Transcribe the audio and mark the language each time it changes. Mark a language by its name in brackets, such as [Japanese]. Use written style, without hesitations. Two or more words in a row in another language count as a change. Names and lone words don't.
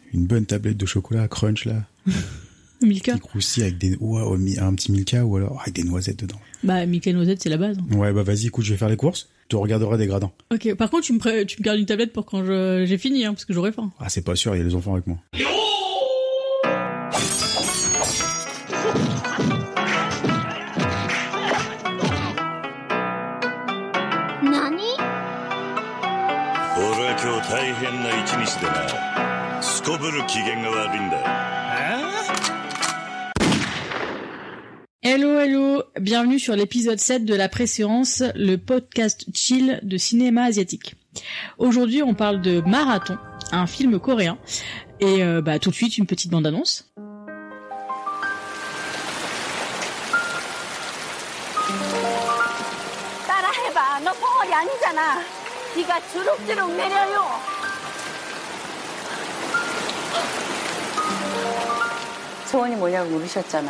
[French] Une bonne tablette de chocolat à crunch, là. Milka? Qui croustille avec des... un petit Milka ou alors avec des noisettes dedans. Bah, Milka noisette, c'est la base. Ouais, bah vas-y, écoute, je vais faire les courses. Tu regarderas des gradins. Ok, par contre, tu me gardes une tablette pour quand j'ai fini, parce que j'aurai faim. Ah, c'est pas sûr, il y a les enfants avec moi. Nani? [Japanese] 俺は今日大変な一日でな。すこぶる機嫌が悪いんだ。 [French] Hello, bienvenue sur l'épisode 7 de la préséance, le podcast chill de cinéma asiatique. Aujourd'hui, on parle de Marathon, un film coréen. Et tout de suite, une petite bande-annonce. [Korean] 따라해봐. 너 벙어리 아니잖아. 네가 주룩주룩 내려요. 소원이 뭐냐고 물으셨잖아.